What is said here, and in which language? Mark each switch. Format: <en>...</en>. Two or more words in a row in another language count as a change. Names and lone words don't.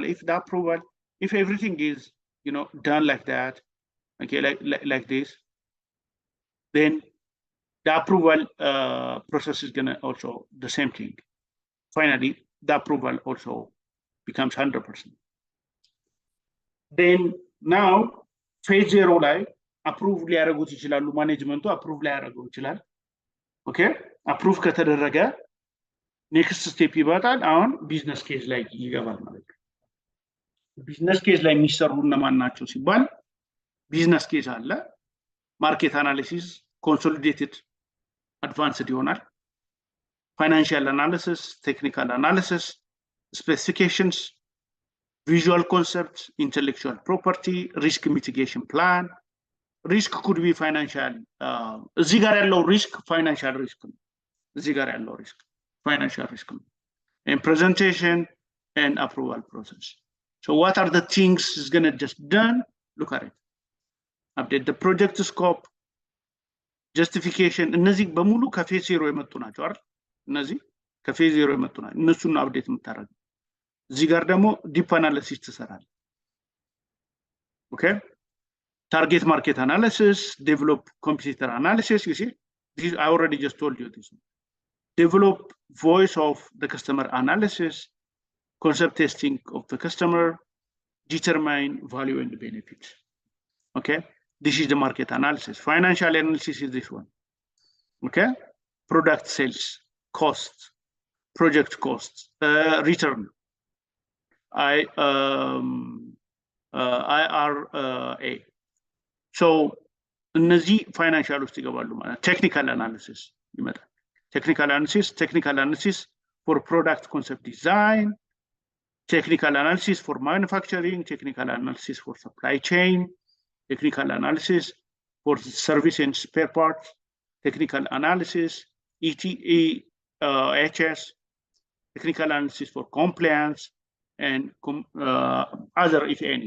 <en>If everything is done like that, okay, like this, then the approval process is gonna also the same thing. Finally, the approval also becomes 100%. Then now phase 0</en> <am>ላይ approve ሊያደርጉት ይችላሉ። ማኔጅመንቱ approve ሊያደርገው ይችላል። ኦኬ approve ከተደረገ</am> <en>next step</en> <am>ይባታል። አሁን</am> <en>business case</en> <am>ላይ ይገባል ማለት ነው።</am> <en>business case</en> <am>ላይ የሚሰሩ እነማን ናቸው ሲባል</am> <en>business case አለ፣ market analysis consolidated advanced ይሆናል፣ financial analysis, technical analysis, specifications, visual concept, intellectual property, risk mitigation plan. risk could be financial።</en> <am>እዚህ ጋር ያለው</am> <en>risk financial risk</en> <am>ነው። እዚህ ጋር ያለው</am> <en>risk financial risk ነው። and presentation and approval process. So what are the things is going to just done? Look at it. update the project scope, justification.</en> <am>እነዚህ በሙሉ ከፌዝ 0 የመጡ ናቸው አይደል? እነዚህ ከፌዝ 0 የመጡ ናቸው። እነሱን አፕዴት የምታደርገው እዚህ ጋር ደግሞ</am> <en>deep analysis</en> <am>ትሰራለህ። ኦኬ</am> <en>target market analysis, develop competitor analysis. You see, this I already just told you this. Develop voice of the customer analysis, concept testing of the customer, determine value and benefits. Okay, this is the market analysis. Financial analysis is this one. Okay, product sales, cost, project costs, return, IRA. So</en> <am>እነዚህ ፋይናንሻል ውስጥ ይገባሉ ማለት</am> <en>technical analysis ይመጣል። technical analysis for product concept design, technical analysis for manufacturing, technical analysis for supply chain, technical analysis for service and spare parts, technical analysis, HS, technical analysis for compliance, and other, if any.</en>